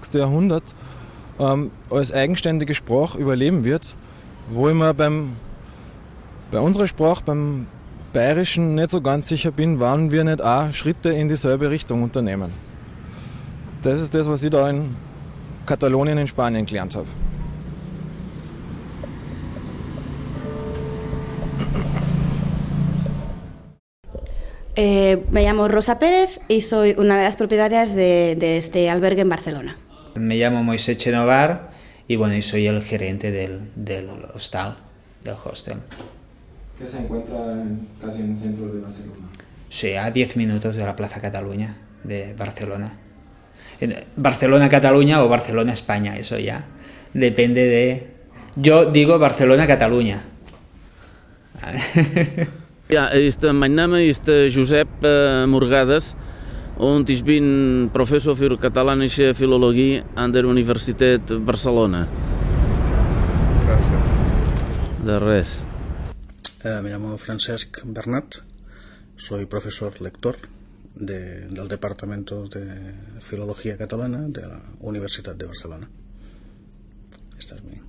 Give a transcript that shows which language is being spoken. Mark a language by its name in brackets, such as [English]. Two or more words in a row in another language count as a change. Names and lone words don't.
[German] Jahrhundert als eigenständige Sprache überleben wird, wo ich mir bei unserer Sprache, beim Bayerischen, nicht so ganz sicher bin, wann wir nicht auch Schritte in dieselbe Richtung unternehmen. Das ist das, was ich da in Katalonien in Spanien gelernt habe. [Spanish] Me llamo Rosa Pérez y soy una de las propietarias de este albergue en Barcelona. Me llamo Moisés Chenovar y bueno, y soy el gerente del hostal, del hostel. Que se encuentra casi en el centro de Barcelona. Sí, a 10 minutos de la Plaza Cataluña de Barcelona. Barcelona-Cataluña o Barcelona-España, eso ya depende de... Yo digo Barcelona-Cataluña. [German] Ja, mein Name ist Josep Morgades und ich bin Professor für katalanische Philologie an der Universität Barcelona. [Spanish] Gracias. [Catalan] De res. [Spanish] Me llamo Francesc Bernat, soy profesor lector del Departamento de Filología Catalana de la Universidad de Barcelona. Esta es mi...